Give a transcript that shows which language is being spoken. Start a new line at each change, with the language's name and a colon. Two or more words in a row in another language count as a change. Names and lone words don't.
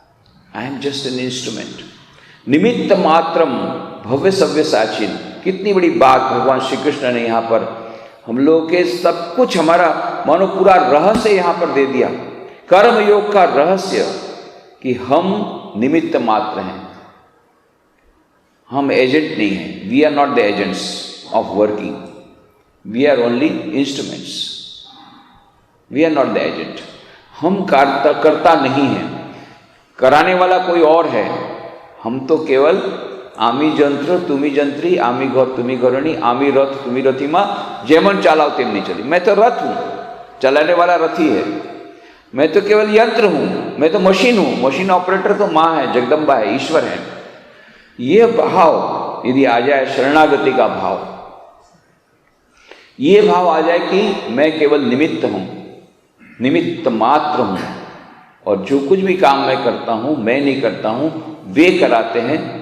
English: I am just an instrument.
Sanskrit: निमित्त मात्रम भव्य सव्यसाचिन।
Hindi: कितनी बड़ी बात भगवान श्री कृष्ण ने यहाँ पर हम लोग के सब कुछ, हमारा मानो पूरा रहस्य यहाँ पर दे दिया। कर्म योग का रहस्य कि हम निमित्त मात्र हैं, हम एजेंट नहीं हैं।
English: We are not the agents of working, we are only instruments. We are not the agent.
Hindi: हम करता नहीं है, कराने वाला कोई और है। हम तो केवल
Bangla: আমি যন্ত্র তুমি যন্ত্রী, আমি ঘর তুমি ঘরণী, আমি রথ তুমি রথীমা, যেমন চালাও তেমনি চলি।
Hindi: मैं तो रथ हूं, चलाने वाला रथी है। मैं तो केवल यंत्र हूं, मैं तो मशीन हूं।
English: machine operator
Hindi: तो माँ है, जगदम्बा है, ईश्वर है। ये भाव यदि आ जाए, शरणागति का भाव, ये भाव आ जाए कि मैं केवल निमित्त हूं, निमित्त मात्र हूं, और जो कुछ भी काम मैं करता हूं, मैं नहीं करता हूं, वे कराते हैं।